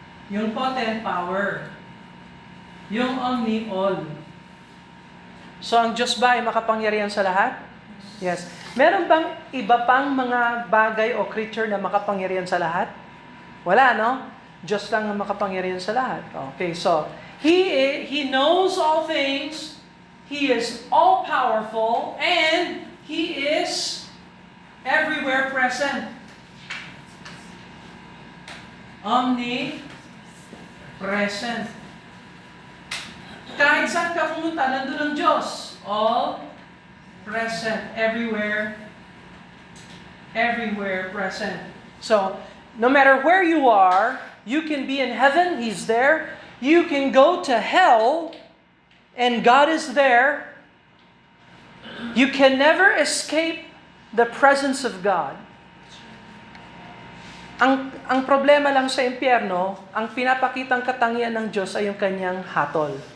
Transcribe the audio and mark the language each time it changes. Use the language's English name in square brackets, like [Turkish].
[Filipino] Yung potent, [English] power. [Filipino] Yung omni, all. So, ang Diyos ba ay makapangyarihan sa lahat? [English] Yes. [Filipino] Meron bang iba pang mga bagay o creature na makapangyarihan sa lahat? Wala, no? Diyos lang ang makapangyarihan sa lahat. [English] Okay, so, He knows all things, He is all-powerful, and He is everywhere present. Omnipresent. [Filipino] Kahit saan ka pumunta, nandun ang Diyos. [English] All present. Everywhere present. So, no matter where you are, you can be in heaven, He's there. You can go to hell, and God is there. You can never escape the presence of God. [Filipino] Ang problema lang sa impyerno, ang pinapakitang katangian ng Diyos ay yung kanyang hatol.